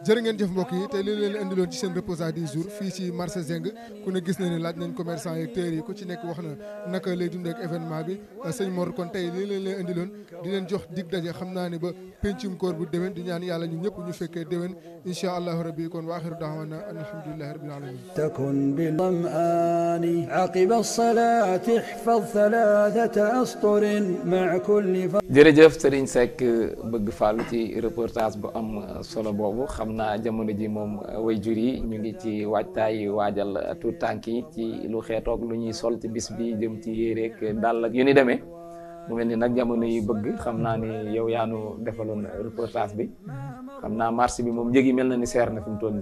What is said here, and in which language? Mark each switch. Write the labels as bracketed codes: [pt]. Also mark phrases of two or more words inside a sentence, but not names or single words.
[wo] jërë ngeen jëf mbokk yi tey li leen indiloon ci seen [fr] reportage du jour [wo] fii ci marché Zing ku ne gis na ne laaj nañ commerçant yeeg téer yi ku ci nekk wax na naka lay dundee ak événement bi sëñ Mor kon tey li leen indiloon di leen jox dig daje xam naa ne ba pencum koor bu déwén di ñaan yàlla ñun ñëpp ñu fekkee déwén [ar] إن شاء الله ربي [wo] kon [ar] وآخر دعوانا الحمد لله رب العالمين تكن بالظمآن عقب الصلاة احفظ 3 أسطر مع كل [wo] jërëjëf Serigne Seck bëgg fàllu ci reportage bu am solo boobu xam naa jamono ji moom waajur yi ñu ngi ci waajtaay waajal tuut tànk yi ci lu xeetoog lu ñuy sol ci bis bi jëm ci yéereek dàll ak yu ni demee mu mel ni nag jamono yi bëgg xam naa ni yow yaanu defaloon reportage bi xam naa marché bi moom njëg yi mel na ni seer na fi mu toll nii.